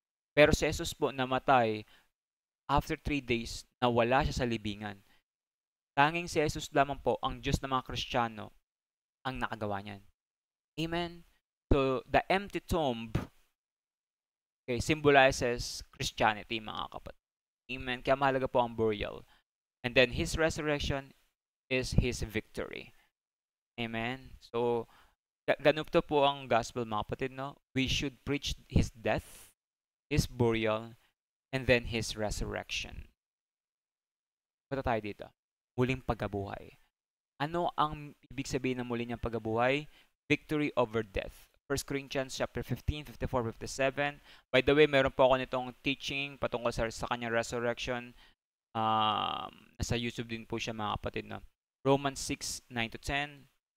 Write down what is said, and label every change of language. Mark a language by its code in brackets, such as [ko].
[tl] Pero si Jesus po namatay, after 3 days, nawala siya sa libingan. Tanging si Jesus lamang po, ang Diyos ng mga Kristiyano, ang nakagawa niyan. Amen? [en] So, the empty tomb, okay, symbolizes Christianity, [tl] mga kapatid. Amen? Kaya mahalaga po ang burial. [en] And then his resurrection is his victory. Amen? [tl] So, ganito po ang gospel, mga kapatid, no? [en] We should preach his death, his burial, and then his resurrection. [tl] Punta tayo dito. Muling pagkabuhay. Ano ang ibig sabihin ng muli niyang pagkabuhay? [en] Victory over death. 1 Corinthians chapter 15, 54, 57. By the way, [tl] meron po ako nitong teaching patungkol sa kanyang resurrection. Nasa YouTube din po siya, mga kapatid, na Romans 6, 9-10.